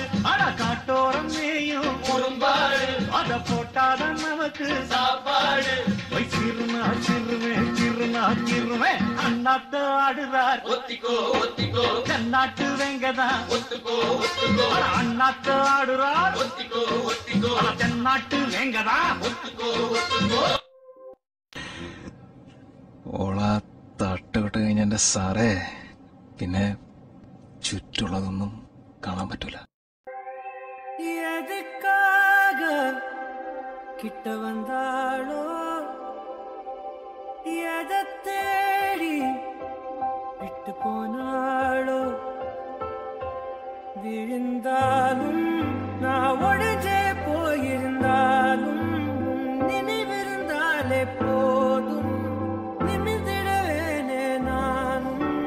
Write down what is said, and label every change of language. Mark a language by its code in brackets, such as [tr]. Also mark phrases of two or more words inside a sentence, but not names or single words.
[ta] ஆனா காட்டோரம் மேயும் குறும்பாடு, அத போட்டாதான் நமக்கு சாப்பாடு. சிறுனா சிறுமே சிறுனா சிறுமே, அண்ணாத்த ஆடுறார் ஒத்திக்கோ ஒத்திக்கோ, தென்னாட்டு வெங்கதான் ஒத்துக்கோ ஒத்துக்கோ. அண்ணாத்த ஆடுறார் ஒத்திக்கோ ஒத்திக்கோ, தென்னாட்டு வெங்கதான் ஒத்துக்கோ ஒத்துக்கோ. [ml] ഓള തട്ടുകെട്ട് കഴിഞ്ഞ എന്റെ സാറേ, പിന്നെ ചുറ്റുള്ളതൊന്നും കാണാൻ പറ്റൂല. [ta] எதுக்காக கிட்ட வந்தாளோ, எதை தேடி விட்டு போனாளோ. விழுந்தாலும் நான் ஒழிஞ்சே போயிருந்தாலும், நினைவிருந்தாலே போதும், நிமிர்ந்திடவேனே நானும்.